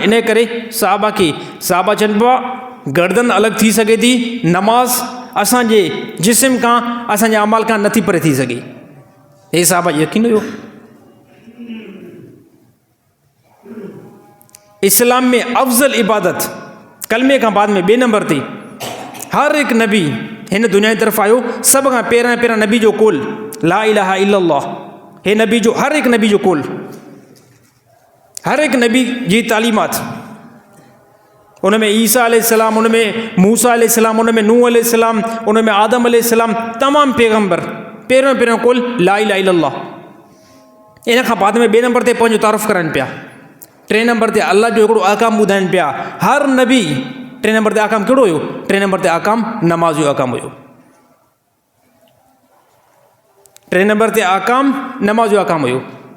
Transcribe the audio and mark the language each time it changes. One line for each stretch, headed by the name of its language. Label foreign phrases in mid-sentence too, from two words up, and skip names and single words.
Sindhi: इन करे सहाबा खे सहाबा चइबो आहे गर्दन अलॻि थी सघे थी, नमाज़ असांजे जिस्म खां, असांजे अमाल खां नथी परे थी सघे। हे सहाबा यकीन हुयो। इस्लाम में अफ़ज़ल इबादत कलमे खां बाद में ॿिए नंबर ते हर हिकु नबी हिन दुनिया जी तरफ़ आयो। सभ खां पहिरियां नबी जो कोल
Arabic: لا إله إلا الله.
Sindhi: हे नबी जो, हर हिकु नबी जो कोल, हर हिकु नबी जी तालीमात, उन में ईसा अलैहिस्सलाम, उन में मूसा अलैहिस्सलाम, उन में नूह अलैहिस्सलाम, उन में आदम अलैहिस्सलाम, तमामु पैगंबर पहिरियों कोल
Arabic: لا إله إلا الله.
Sindhi: इन खां बाद में ॿिए नंबर ते पंहिंजो तारुफ़ करनि पिया। टे नंबर ते अल्लाह जो हिकिड़ो अहकाम ॿुधाइनि पिया। हर नबी टे नंबर ते अहकाम कहिड़ो हुयो? टे नंबर ते अहकाम नमाज़ जो अहकाम हुयो। टे नंबर ते अहकाम नमाज़ जो अहकाम हुयो।